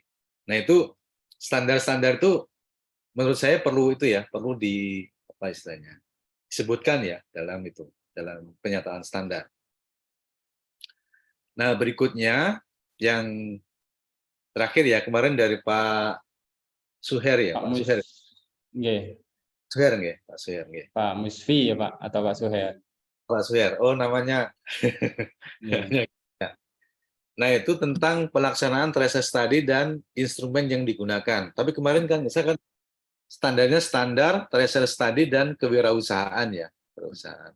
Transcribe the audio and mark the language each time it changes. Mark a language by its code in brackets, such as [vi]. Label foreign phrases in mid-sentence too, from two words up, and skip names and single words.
[id] Nah itu standar-standar itu menurut saya perlu itu ya perlu apa istilahnya disebutkan ya dalam penyataan standar. Nah berikutnya yang terakhir ya kemarin dari Pak Suher ya Pak Suher. Nggih. Suher nggih, Pak Suher nggih. Pak Musfi ya Pak atau Pak Suher? Pak Suher. Oh namanya. Nggih. Nah itu tentang pelaksanaan tracer study dan instrumen yang digunakan. Tapi kemarin kan saya kan standarnya standar tracer study dan kewirausahaan ya, perusahaan.